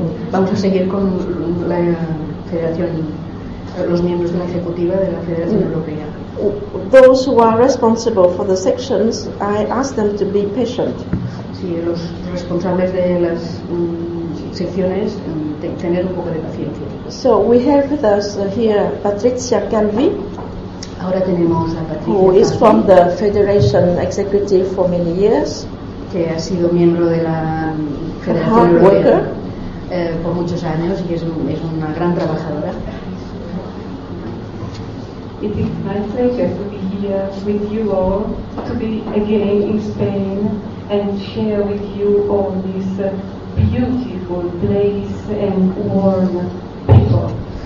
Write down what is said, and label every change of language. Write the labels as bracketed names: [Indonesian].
[Spanish] Vamos a seguir con la Federación, los miembros de la Ejecutiva de la Federación Europea. [English] Those who are responsible for the sections, I ask them to be patient. [Spanish] Sí, los responsables de las secciones, tener un poco de paciencia. [English] So we have with us here Patricia Calvi. [Spanish] Ahora tenemos a Patricia, [English] who is from the Federation Executive for many years, [Spanish] que ha sido miembro de la Federación Europea por muchos años y es una gran trabajadora. [English] It is my pleasure to be here with you all, to be again in Spain and share with you all this beautiful place and warm people.